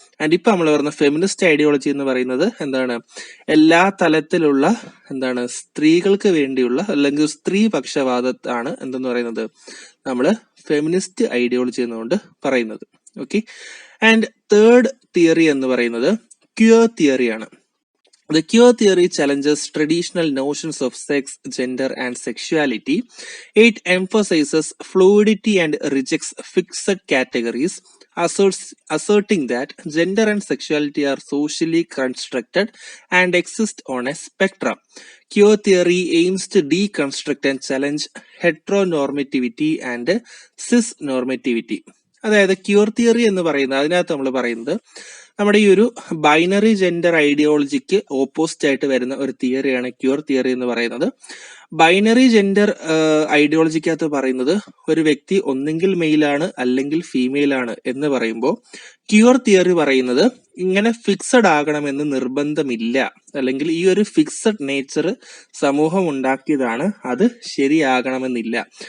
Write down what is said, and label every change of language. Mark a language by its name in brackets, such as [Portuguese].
[Malayalam] And ഇപ്പൊ നമ്മൾ പറഞ്ഞ ഫെമിനിസ്റ്റ് ഐഡിയോളജി എന്ന് പറയുന്നത് എന്താണ്, എല്ലാ തലത്തിലുള്ള സ്ത്രീകൾക്ക് വേണ്ടിയുള്ള അല്ലെങ്കിൽ സ്ത്രീ പക്ഷപാതത്താണ് എന്തെന്ന് പറയുന്നത് നമ്മൾ ഫെമിനിസ്റ്റ് ഐഡിയോളജി എന്നുകൊണ്ട് പറയുന്നത്. ഓക്കെ, ആൻഡ് തേർഡ് തിയറി എന്ന് പറയുന്നത് cure തിയറിയാണ്. [English] The queer theory challenges traditional notions of sex, gender, and sexuality. It emphasizes fluidity and rejects fixed categories, asserting that gender and sexuality are socially constructed and exist on a spectrum. Queer theory aims to deconstruct and challenge heteronormativity and cisnormativity. [Malayalam] അതായത് cure theory എന്ന് പറയുന്നത്, അതിനകത്ത് നമ്മൾ പറയുന്നത് നമ്മുടെ ഈ ഒരു binary gender ഐഡിയോളജിക്ക് opposite ആയിട്ട് വരുന്ന ഒരു തിയറിയാണ് ക്യൂർ തിയറി എന്ന് പറയുന്നത്. ബൈനറി ജെൻഡർ ഐഡിയോളജിക്കകത്ത് പറയുന്നത് ഒരു വ്യക്തി ഒന്നെങ്കിൽ മെയിലാണ് അല്ലെങ്കിൽ ഫീമെയിൽ ആണ് എന്ന് പറയുമ്പോൾ ക്യൂർ തിയറി പറയുന്നത് ഇങ്ങനെ ഫിക്സഡ് ആകണമെന്ന് നിർബന്ധമില്ല, അല്ലെങ്കിൽ ഈ ഒരു ഫിക്സഡ് നേച്ചർ സമൂഹം ഉണ്ടാക്കിയതാണ്, അത് ശരിയാകണമെന്നില്ല.